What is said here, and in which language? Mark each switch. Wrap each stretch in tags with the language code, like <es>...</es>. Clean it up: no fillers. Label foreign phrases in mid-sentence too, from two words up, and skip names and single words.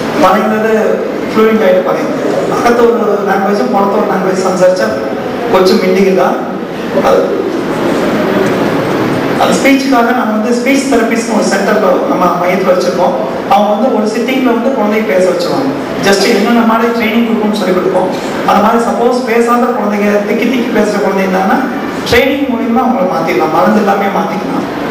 <ml>പറയുന്നത് ഫ്ലൂയിൻ്റ് ആയിട്ട് പറയുന്നത്. അകത്ത് ഒരു ലാംഗ്വേജും പുറത്തെ ഒരു ലാംഗ്വേജ് സംസാരിച്ചാൽ</ml> <ta>கொஞ்சம் மிண்டிங் தான். அந்த ஸ்பீச்சுக்காக நம்ம வந்து ஸ்பீச் தெரபிஸ்ட்னு ஒரு சென்டரில் நம்ம மையத்தில் வச்சுருக்கோம். அவங்க வந்து ஒரு சிட்டிங்கில் வந்து குழந்தைங்க பேச வச்சுருவாங்க. ஜஸ்ட் என்னென்ன மாதிரி ட்ரைனிங் கொடுக்கணும்னு சொல்லி கொடுப்போம். அந்த மாதிரி சப்போஸ் பேசாத குழந்தைங்க திக்கி திக்கி பேசுகிற குழந்தைங்க இருந்தாங்கன்னா ட்ரைனிங் மூலியமாக அவங்கள மாற்றிடலாம், மருந்து எல்லாமே மாற்றிக்கலாம்.</ta>